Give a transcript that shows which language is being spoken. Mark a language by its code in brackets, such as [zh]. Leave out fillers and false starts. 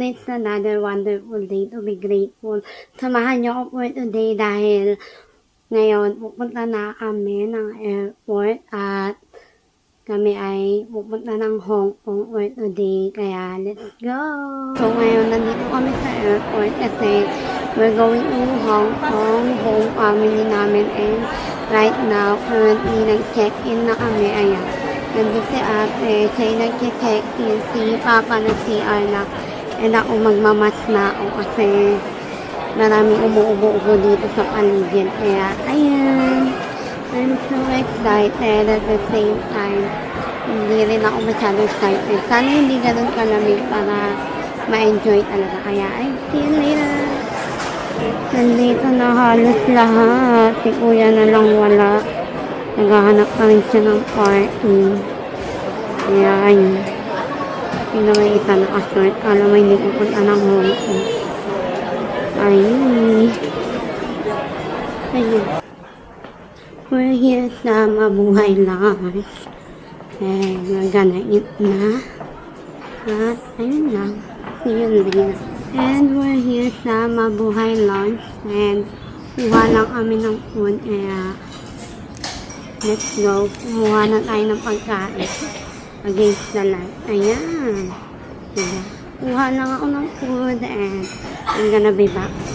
[en] It's another wonderful day to be grateful. [tl] Samahan niyo ako [en] for today [tl] dahil ngayon pupunta na kami ng airport at kami ay pupunta ng Hong Kong for today. Kaya let's go! So ngayon nandito kami sa airport kasi [en] we're going to Hong Kong, [tl] home family namin, and right now currently nag-check-in na kami. Ayan. Nandito si ate, siya'y nag-check-in, si Papa na CR na, and ako magmamas na ako kasi maraming umuubo-ubo dito sa paligid. Kaya, ayan, [en] I'm so excited at the same time. [tl] Hindi rin ako masyadong excited. Sana hindi ganun kalamig para ma-enjoy talaga. Kaya, [en] I see you later. [tl] Nandito na halos lahat. Si Kuya na lang wala. Naghahanap pa rin siya ng parking. Kaya, ayun. Hindi naman isa nakashort. Alam mo, hindi pupunta ng Hong Kong. [en] Ayun. Ayun. We're here sa Mabuhay Lunch. And we're gonna eat na. [tl] At, ayun lang. [en] See you later. And we're here sa Mabuhay Lunch. And kuha lang kami ng food. Kaya, let's go. [tl] Kumuha na tayo ng pagkain. [en] Against the light. Ayan. Diba? Kuha lang ako ng food and I'm gonna be back.